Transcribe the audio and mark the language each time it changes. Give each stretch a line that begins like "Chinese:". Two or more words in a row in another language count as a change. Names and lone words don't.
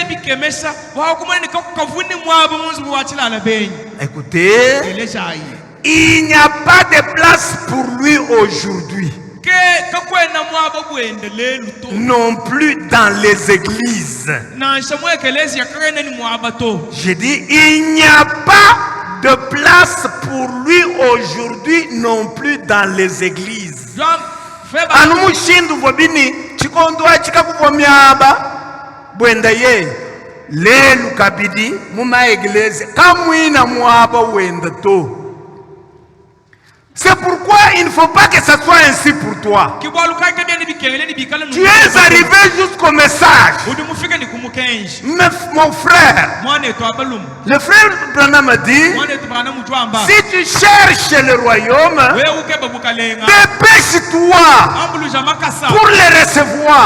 French: Écoutez, il n'y a pas de place pour lui aujourd'hui. Non plus dans les églises. J'ai dit, il n'y a pas de place pour lui aujourd'hui non plus dans les églises.
Luba-Lulua: Anumushindu vobini chikondwa chikakuvomyaba bwendaye lelu kabidi muma église kamwina mwaba wenda to.
French: C'est pourquoi il ne faut pas que ça soit ainsi pour toi. Tu es arrivé jusqu'au message. Mon frère, le frère Branham a dit, si tu cherches le royaume, dépêche-toi pour le recevoir.